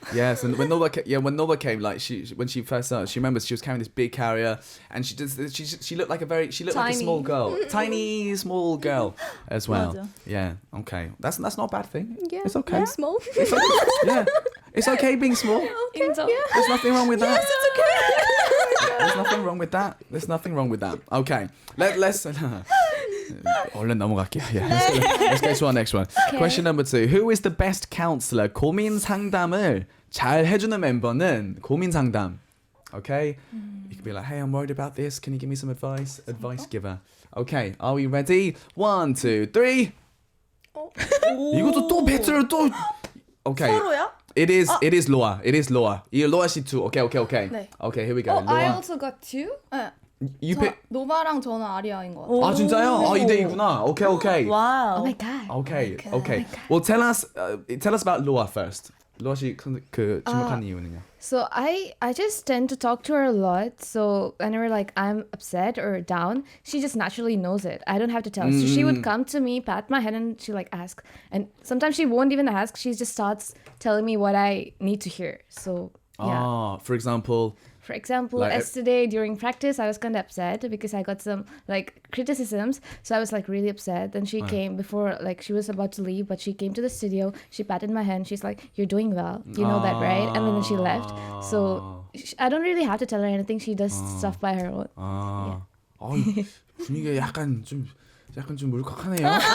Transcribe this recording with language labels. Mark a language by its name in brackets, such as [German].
[English] Yes, and when Nova came, like when she first started, she remembers she was carrying this big carrier, and she looked like like a small girl, tiny small girl as well. [Korean] 맞아. [English] Yeah. Okay. That's not a bad thing. Yeah, It's okay. I'm small. It's okay. Yeah. It's okay being small. [Korean] 인정. [English] There's nothing wrong with that. Yes, it's okay. There's nothing wrong with that. Okay. [Korean] Let's 얼른 넘어갈게요. [English] Yeah. Let's go to our next one. Okay. Question number 2. Who is the best counselor? [Korean] 고민 상담을 잘 해주는 멤버는 고민 상담. [English] Okay? You can be like, hey, I'm worried about this. Can you give me some advice? Advice giver. Okay. Are we ready? 1, 2, 3. [Korean] 이것도 또 배틀 또. Okay. 서로야? [English] It is Loa. [Korean] 이 로아 씨 2. Okay. 네. [English] Okay, here we go. I Loa. also got 2. 네. You pick. [Korean] 노바랑 저는 아리아인 것 같아요. 아 진짜요? 2대2구나. Okay. 와우. [English] Oh my god. Okay. Well, tell us about Loa first. [Korean] 로아 씨 그 주목한 이유는요? [English] So I just tend to talk to her a lot. So whenever like I'm upset or down, she just naturally knows it. I don't have to tell. So she would come to me, pat my head, and she like ask. And sometimes she won't even ask. She just starts telling me what I need to hear. So yeah. For example, like, yesterday during practice, I was kind of upset because I got some like criticisms. So I was like really upset. Then she came before, like she was about to leave, but she came to the studio. She patted my hand. She's like, "You're doing well. You know that, right?" And then she left. So I don't really have to tell her anything. She does stuff by her own. [Korean] 분위기가 약간 좀 물컥하네요.